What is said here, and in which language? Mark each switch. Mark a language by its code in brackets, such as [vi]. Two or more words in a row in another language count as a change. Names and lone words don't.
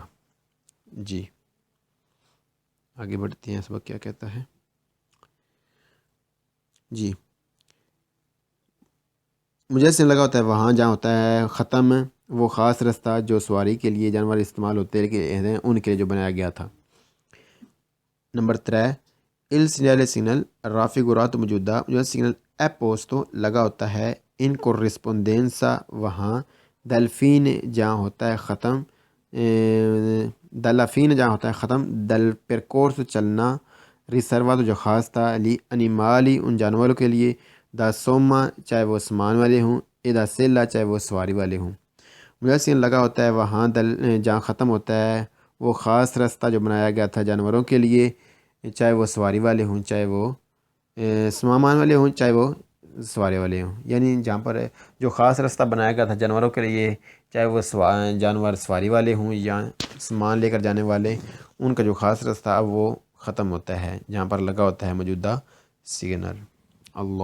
[ur] جی آگے بڑھتے ہیں، سبق کیا کہتا ہے۔ جی مجھے سے لگا ہوتا ہے وہاں جہاں ہوتا ہے ختم وہ خاص راستہ جو سواری کے لیے جانور استعمال ہوتے ہیں ان کے لیے جو بنایا گیا تھا۔ نمبر 3، [it] il segnale signal raffigurato [ur] موجودہ سگنل [it] è posto [ur] لگا ہوتا ہے [it] in corrispondenza [ur] وہاں [it] dal fine [ur] جہاں ہوتا ہے ختم [it] dalla fine [ur] جہاں ہوتا ہے ختم [it] dal percorso [ur] چلنا riservato جو خاص تھا [it] li animali [ur] ان جانوروں کے لیے [it] da soma [ur] چاہے وہ سامان والے ہوں [it] o da sella [ur] چاہے وہ سواری والے ہوں۔ مجھے لگا ہوتا ہے وہاں جہاں ختم ہوتا ہے وہ خاص راستہ جو بنایا گیا تھا جانوروں کے لیے چاہے وہ سواری والے ہوں چاہے وہ سامان والے ہوں چاہے وہ سواری والے ہوں، یعنی جہاں پر جو خاص راستہ بنایا گیا تھا جانوروں کے لیے چاہے وہ جانور سواری والے ہوں یا سامان لے کر جانے والے، ان کا جو خاص راستہ اب وہ ختم ہوتا ہے جہاں پر لگا ہوتا ہے موجودہ سگنل۔